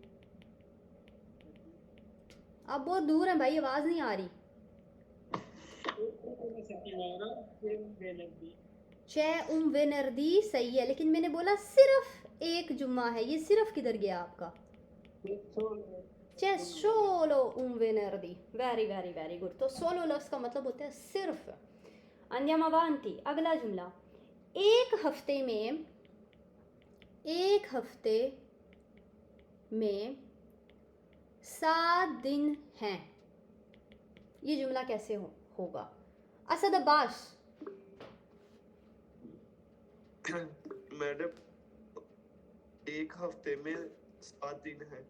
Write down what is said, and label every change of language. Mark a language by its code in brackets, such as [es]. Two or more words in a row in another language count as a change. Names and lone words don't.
[ur] آپ بہت دور ہیں بھائی، آواز نہیں آ رہی. [it] c'è venerdì [ur] صحیح ہے، لیکن میں نے بولا صرف ایک جمعہ ہے، یہ صرف کدھر گیا آپ کا? [it] c'è solo un venerdì. [en] Very very very good. [ur] तो solo لفظ کا مطلب ہوتا ہے صرف. [it] andiamo avanti. [ur] اگلا جملہ. ایک ہفتے میں 7 دن ہیں. یہ جملہ کیسے ہوگا؟ اسد عباس. میڈم، ایک ہفتے میں 7 دن ہے.